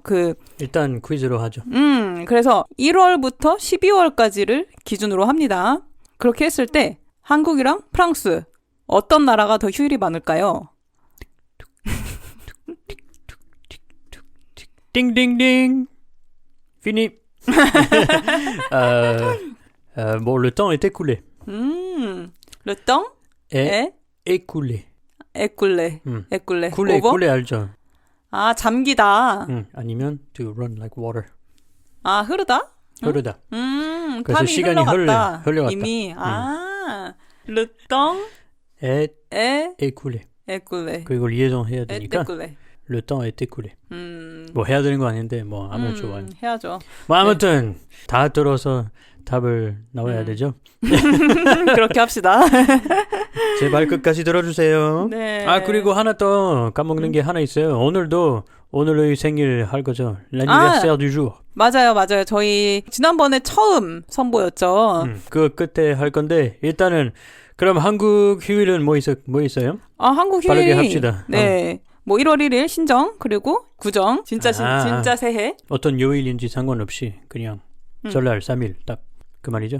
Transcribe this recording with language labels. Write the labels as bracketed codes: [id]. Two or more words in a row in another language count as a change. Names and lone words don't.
[ko] 일단 퀴즈로 하죠. 그래서 1월부터 12월까지를 기준으로 합니다. 그렇게 했을 때 한국이랑 프랑스 어떤 나라가 더 휴일이 많을까요? 띵띵띵. [fr] Fini. Bon, le temps est écoulé. Le temps est écoulé. écoulé. [ko] 쿨레 알죠? 아, 잠기다. 아니면 [en] to run like water. [ko] 아, 흐르다? 흐르다. 그래서 탐이 시간이 흘러갔다. 이미. [fr] Le temps est écoulé. écoulé. [ko] 그리고 liaison 해야 되니까. [fr] écoulé. Le temps est écoulé. [ko] 뭐 해야 되는 거 아닌데 뭐 하면 좋아요. 해야죠. 뭐 아무튼 다 들어서 답을 나와야 되죠. 그렇게 합시다. 제발 끝까지 들어주세요. 네. 그리고 하나 더 까먹는 게 하나 있어요. 오늘의 생일 할 거죠. [fr] L'anniversaire du jour. [ko] 맞아요. 저희 지난번에 처음 선보였죠. 그 끝에 할 건데 일단은 그럼 한국 휴일은 뭐 있어요? 한국 휴일. 빠르게 합시다. 네. 뭐 1월 1일 신정 그리고 구정 진짜 새해. 어떤 요일인지 상관없이 그냥 설날 3일 딱 그 말이죠.